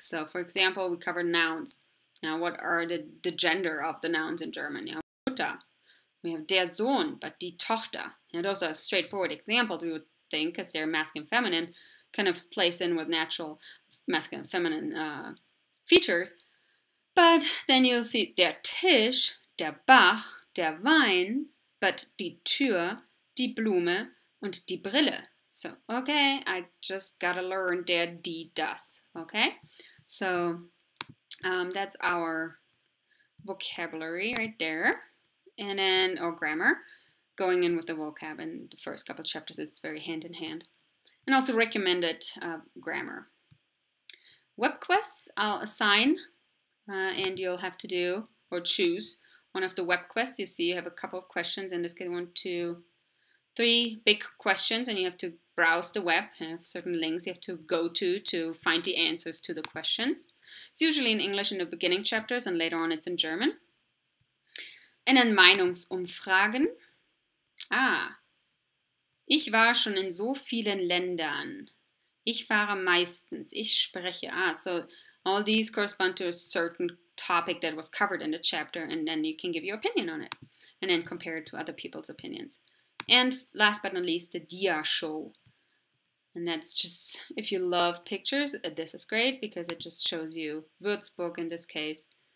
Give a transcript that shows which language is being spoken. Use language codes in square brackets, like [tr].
[en] So, for example, we covered nouns. Now, what are the gender of the nouns in German? Mutter. We have der Sohn, but die Tochter. Those are straightforward examples, we would think, because they're masculine and feminine, kind of place in with natural masculine and feminine features. But then you'll see [de] der Tisch, der Bach, der Wein, [en] but [de] die Tür, die Blume und die Brille. [en] So, okay, I just gotta learn der, die, das. Okay, so that's our vocabulary right there, and then grammar, going in with the vocab in the first couple of chapters. It's very hand in hand, and also recommended grammar. Web quests I'll assign, and you'll have to do or choose one of the web quests. You see, you have a couple of questions. In this case, 1, 2, 3 big questions, and you have to browse the web. You have certain links you have to go to find the answers to the questions. It's usually in English in the beginning chapters, and later on it's in German. And then Meinungsumfragen. [de] Ich war schon in so vielen Ländern. Ich fahre meistens. Ich spreche. [en] So all these correspond to a certain topic that was covered in the chapter, and then you can give your opinion on it, and then compare it to other people's opinions. And last but not least, the dia show. And that's just, if you love pictures, this is great because it just shows you Würzburg in this case.